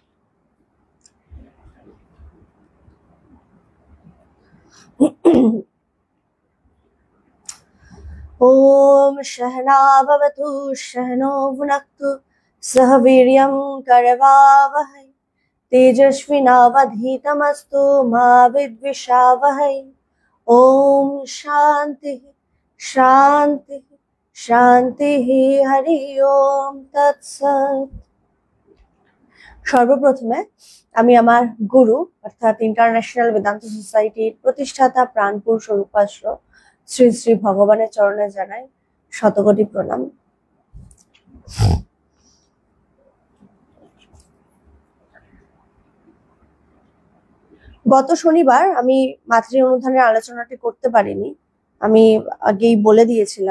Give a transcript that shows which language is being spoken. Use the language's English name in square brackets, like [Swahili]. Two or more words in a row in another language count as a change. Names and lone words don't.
[Sanskrit] ওম সহনা ভবতু সহনো ভুনক্তু সহ বীর্যং করবাবহৈ तेजस्विनावधीतमस्तु मा विद्विषावहै। ओम शांति शांति शांति हरि ओम तत्सत्। [Bangla] সর্বপ্রথমে আমি আমার গুরু অর্থাৎ ইন্টারন্যাশনাল বেদান্ত সোসাইটির প্রতিষ্ঠাতা প্রাণপুর স্বরূপাশ্র শ্রী শ্রী ভগবানের চরণে জানাই শতকোটি প্রণাম। গত শনিবার আমি মাতৃ অনুধানের আলোচনাটি করতে পারিনি, আমি আগেই বলে দিয়েছিলাম।